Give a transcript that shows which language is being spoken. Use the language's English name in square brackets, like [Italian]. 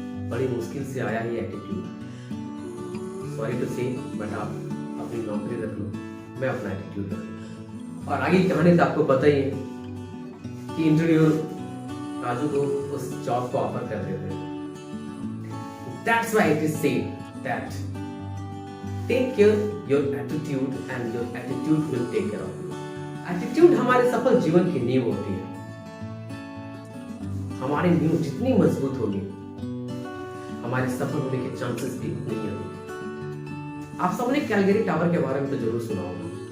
[Hindi] बड़ी मुश्किल से आया ये एटीट्यूड। [English] sorry to say, but [Hindi] आप अपनी नौकरी रख लो, मैं अपना एटीट्यूड रखूंगा। और आगे की कहानी तो आपको पता ही है कि इंटरव्यूअर राजू को उस जॉब को ऑफर कर देते हैं। [English] That's why it is said that take care your attitude and your attitude will take care of you. [Hindi] Attitude हमारे सफल जीवन की नींव होती है। हमारी नींव जितनी मजबूत होगी, हमारे सफल होने के चांसेस भी उतने ही होंगे। आप सबने कैलगरी टावर के बारे में तो जरूर सुना होगा।